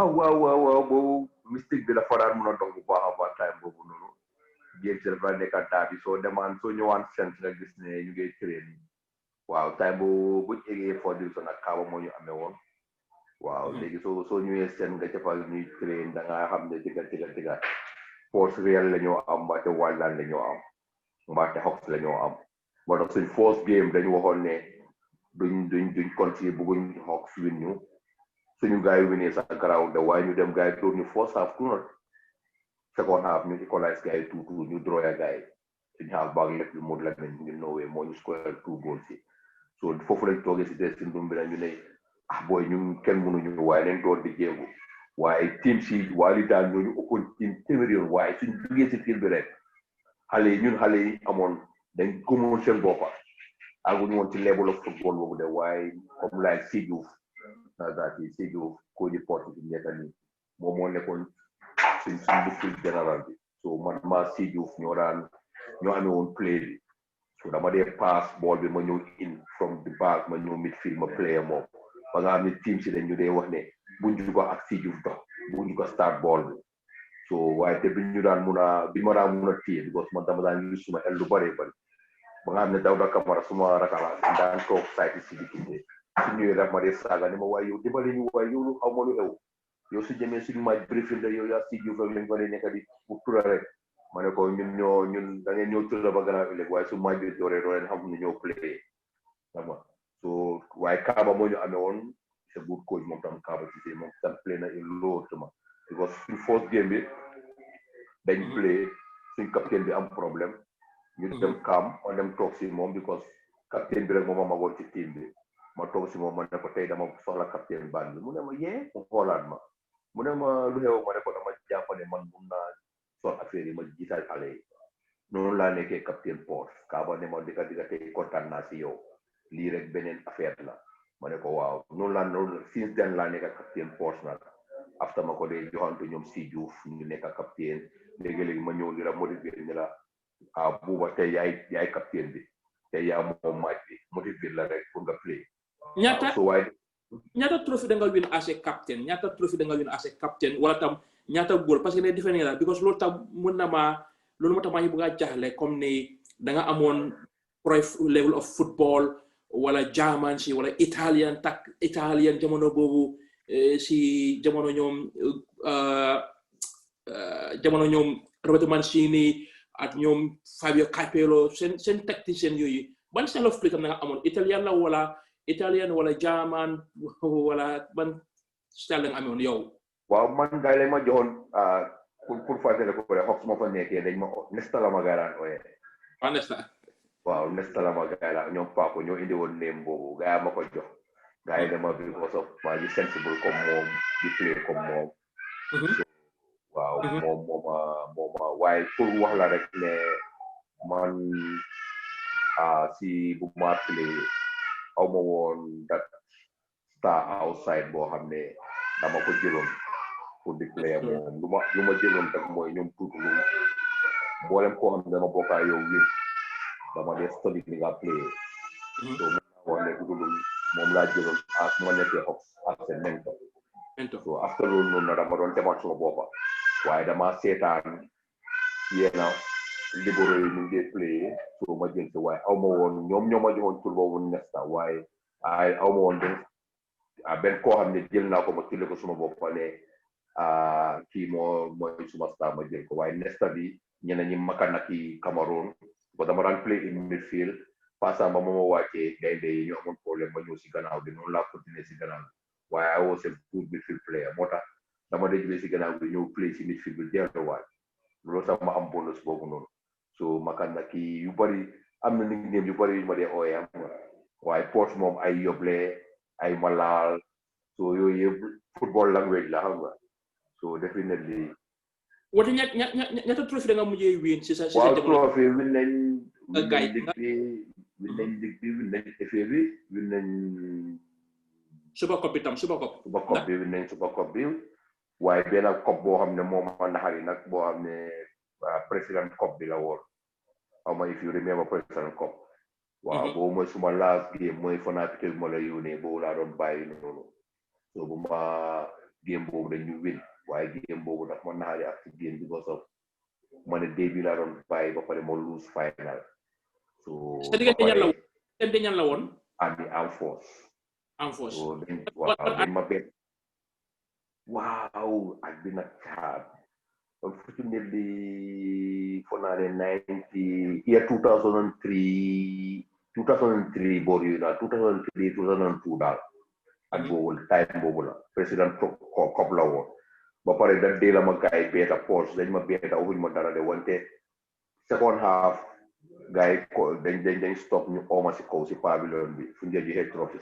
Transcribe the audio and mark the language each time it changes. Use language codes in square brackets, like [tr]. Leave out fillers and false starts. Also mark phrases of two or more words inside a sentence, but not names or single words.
[wo] waaw boobu mystique bi dafa daan mën a dox bu baax a baax time boobu noonu game si dafa nekk daa bi soo demaan soo ñëwaan sent nga gis ne ñu ngi train waaw time boobu buñ eggee foo division ak Kaaba moo ñu amee woon waaw léegi soo ñëwee seen nga jëfal ñuy train da nga xam ne digga [fr] force réel [wo] la ñoo am mbaate wildland la ñoo am mbaate Hawks la ñoo am moo tax suñ [en] first game [wo] dañu waxoon ne duñ continuer bëgguñ Hawks win ñu suñu gars yi winee sax garaaw de waaye ñu dem gars yi dóor ñu [en] first half 2-0 second half [wo] ñu equalize gars yi 2-2 ñu draw ya gars yi suñu half baag lépp lu mu la ñu Norway moo ñu score 2 goals yi so foofu lañ toogee si des sindum bi ñu ne booy ñun kenn mënuñu waaye leen doon di jéegu waaye team si waali daal ñooñu ëppoon team téeméeri yoon waaye suñ duggee si team bi rek xale yi amoon dañ gëmoon seen boppa aguñu woon ci [en] level of football [wo] boobu de waaye comme laay Sédhiou Sédhiou ko di porte bi nekk nii moom moo nekkoon suñ midfield général bi so man maa Sédhiou ñoo amee woon play bi so dama dee pass ball bi ma ñëw [en] in from the back [wo] ma ñëw midfield ma player moom ba nga xam ne team si dañu dee wax ne buñ jugo ak Sédhiou dox buñ jugo start ball bi so waaye te bi ma daan mun a téye because man dama daan use suma el lu bëree bëri ba nga xam ne Dawda Camara suma rakala daan toog sayti si diggante su ñëwee rek ma dee saaga ne ma waaye yow dimbali ñu waaye yow lu xaw ma lu xew yow su jëmee suñu match briefing la yow yaa Sédhiou rek lañ fa lay nekk di bu tura rek ma ne ko ñun da ngeen ñëw tura ba gannaaw ëllëg waaye su match bi dooree doo leen xam ne ñoo play xam nga so waaye Kaaba moo ñu amee woon c'est [en] good coach [wo] moom tam Kaaba ci moom tam play na in low tama because suñ [en] first game [wo] bi dañ play suñ capitaine bi am problème ñu dem kam ma dem toog si moom because capitaine bi rek moom a magoon ci team bi ma toog si moom ma ne ko tey dama soxla capitaine baan bi mu ne ma yee mu xoolaat ma mu ne ma lu xew ma ne ko dama jàpp ne man mun naa sol affaire yi ma jiital xale yi noonu laa nekkee capitaine Port Kaaba ne ma dika tey kontaan naa si yow lii rek beneen affaire la ma ne ko waaw noonu [en] since then [wo] laa nekk capitaine Port nag after ma ko dee joxantu ñoom Sédhiou ñu nekk capitaine léegi-léegi ma ñëw li la motiver ni la buuba tey yaay capitaine bi tey yaa moom match bi motiver la rek pour nga play ñaata trophée da nga win [en] as a captain [wo] ñaata trophée da nga win [en] as a captain [wo] wala tam ñaata góol [fr] parce que [wo] ne defe la because loolu tam mën na loolu moo tax maa ngi bëgg a jaaxle comme ni da nga amoon [en] pro level of football [wo] wala German si wala Italian jamono boobu si jamono ñoom Roberto Mancini ak ñoom Fabio Capello seen tacticien yooyu ban [en] style of play [wo] tam da nga amoon Italian wala German wala ban style la nga amoon yow. waaw man gars yi lañ ma joxoon pour fàttali ko rek xof su ma fa nekkee dañ ma Nesta la ma gars daan ooyee. Nesta. waaw Nesta la ma gars la ñoom Paco ñoo indi woon neem boobu gars yi ma ko jox. gars yi dama [en] because of [wo] maa ngi sensible comme moom di play comme moom. waaw mooma waaye pour wax la rek ne man si bu ma play aw ma woon [en] that star outside [wo] boo xam ne dama ko jëloon pour di play moom lu ma jëloon rek mooy ñoom tuuti lu mboolem koo xam ne dama bokkaa yow win dama dee study ni nga play so mën naa wax ne tuuti moom laa jëloon as ma nekkee ak seen mentor so after loolu noonu na dama doon demal suma boppa waaye dama seetaan yéena libéraux yi ñu ngi play so ma jël si waaye aw ma woon ñoom ñoo ma joxoon tur boobu Nesta waaye aw ma woon benn koo xam ne jël naa ko ma tuddee ko suma bopp ne kii mooy suma star ma jël ko waaye Nesta bi ñeneen ñi Makanaki Cameroon ko dama daan [en] play in midfield [wo] passant ba ma wàccee gaynde yi ñu amoon problème ma ñëw si gannaaw bi noonu laa continuer si gannaaw bi waaye [en] I was a good midfield player [wo] moo tax dama dee jógee si gannaaw bi ñëw play si midfield bi delluwaat loolu tax ma am bonus boobu noonu so Makanaki yu bëri am na nickname yu bëri yu ma dee ooyee am waaye Port moom ay yoble ay malal so yooyu yëpp [en] football language [wo] la xam nga so definitely wati ñaata trophée da nga mujjee win si sa waaw trophée win nañ ligue bi win nañ FA bi win nañ Super Cup bi tam Super Cup bi win nañ Super Cup bi waaye benn cup boo xam ne moom ma naxari nag boo xam ne President Cup bi la woon xaw ma [en] if you remember [wo] President Cup waaw boobu mooy suma [en] last game [wo] mooy Fanatic bi ma la yónnee boobu laa doon bàyyi noonu so bu ma game boobu dañu win waaye game boobu daf ma naxari ak ci game [en] because of [wo] ma ne début laa doon bàyyi ba pare ma [en] lose final [wo] so ba pare ñan la woon [en] at the Armed Force [wo] so dañ ma bet waaw ak bi nag caab [en] unfortunately for [wo] naa ne 2003 boor yooyu daal 2003 2002 daal ak boobu time boobu la président Kop la woon ba pare da dee la ma gaay beeta poche dañ ma beeta waxuñ ma dara de wante [en] second half [wo] gaay ko dañ stop ñu ooma si kaw si pavilion bi fu ñu joxe trophy